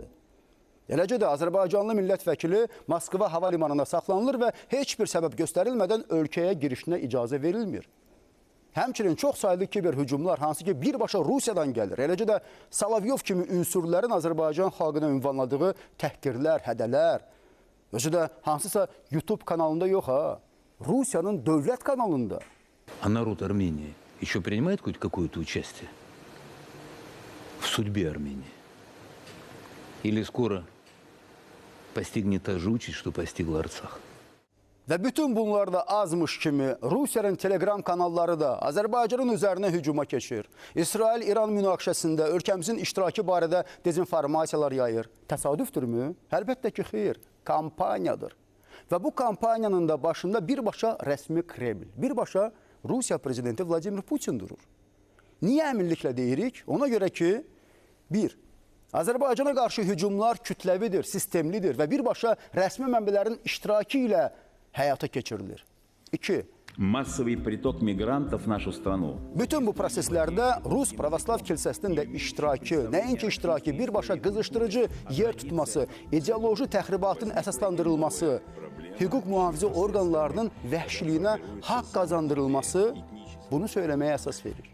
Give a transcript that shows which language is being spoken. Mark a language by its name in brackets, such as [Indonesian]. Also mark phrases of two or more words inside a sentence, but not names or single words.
[Azerbaijani] Eləcə də Azərbaycanlı millət vəkili Moskva hava limanında saxlanılır və heç bir səbəb göstərilmədən ölkəyə girişinə icazə verilmir. Həmçinin çox saylı kiber hücumlar, hansı ki birbaşa Rusiyadan gəlir. Eləcə də Solovyov kimi ünsürlərin Azərbaycan xalqına ünvanladığı təhqirlər, hədələr, özü də hansısa YouTube kanalında yox ha, Rusiyanın dövlət kanalında. [Russian] А народ Армении еще принимает хоть какое-то участие в судьбе Армении? Или скоро постигнет та же участь, что постигла Арцах? [Azerbaijani] Və bütün bunlar da azmış kimi Rusiyanın telegram kanalları da Azərbaycanın üzərinə hücuma keçir. İsrail-İran münaqişəsində ölkəmizin iştirakı barədə dezinformasiyalar yayır. Təsadüfdürmü? Əlbəttə ki, xeyr, kampaniyadır. Və bu kampaniyanın da başında birbaşa rəsmi Kreml, birbaşa Rusiya prezidenti Vladimir Putin durur. Niyə əminliklə deyirik? Ona görə ki, bir, Azərbaycana qarşı hücumlar kütləvidir, sistemlidir və birbaşa rəsmi mənbələrin iştirakı ilə həyata keçirilir. 2. [Russian] Массовый приток мигрантов в нашу страну. [Azerbaijani] Bütün bu proseslərdə Rus Pravoslav kilsəsinin də iştirakı, nəinki iştirakı, birbaşa qızışdırıcı yer tutması, ideoloji təxribatın əsaslandırılması, hüquq mühafizə orqanlarının vəhşiliyinə haqq qazandırılması bunu söyləməyə əsas verir.